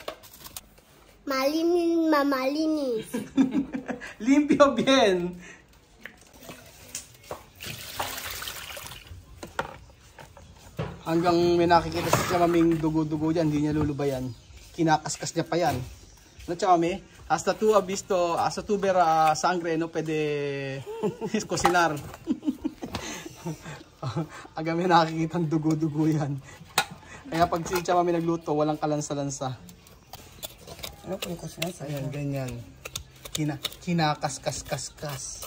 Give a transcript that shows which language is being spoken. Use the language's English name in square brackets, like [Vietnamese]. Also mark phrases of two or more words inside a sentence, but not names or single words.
[Filipino] Malinis. [Chavacano] Limpyo bien. [Filipino] Hanggang may nakikita si Chamaming dugo-dugo dyan, hindi niya lulubayan. Kinakaskas niya pa yan. No, Chamami? [Chavacano] Hasta tu ha visto, hasta tu ver sangre, no pwede cocinar. [Filipino] Hanggang may nakikita dugo-dugo yan. Kaya pag si Chamami nagluto, walang kalansa-lansa. Ano po yung cocinar? Ayan, ganyan. Kinakaskas-kaskas.